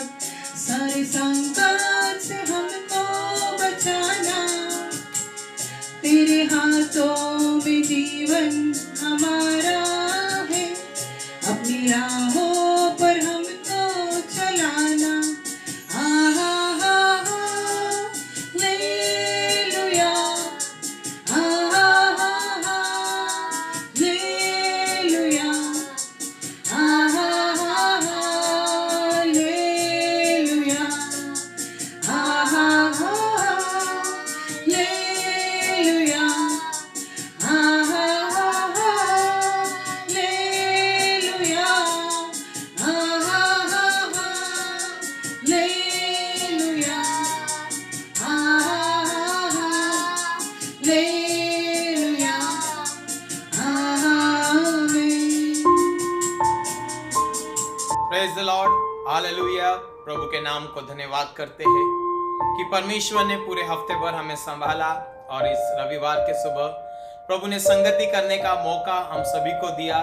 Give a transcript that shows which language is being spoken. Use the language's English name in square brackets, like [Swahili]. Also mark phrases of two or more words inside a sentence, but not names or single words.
[Hindi] सारे संकट से हमको बचाना, तेरे हाथों में जीवन हमारा है, अपनी राहों पर हमको चलाना। आहा आहा हालेलुया, आहा आहा हालेलुया, आहा आहा हालेलुया, आहा आहा हालेलुया, आहा आहा हालेलुया, आहा आहा हालेलुया, आहा आहा हालेलुया, आमीन। [English] Praise the Lord, Hallelujah. [Hindi] प्रभु के नाम को धन्यवाद करते हैं कि परमेश्वर ने पूरे हफ्ते भर हमें संभाला और इस रविवार के सुबह प्रभु ने संगति करने का मौका हम सभी को दिया।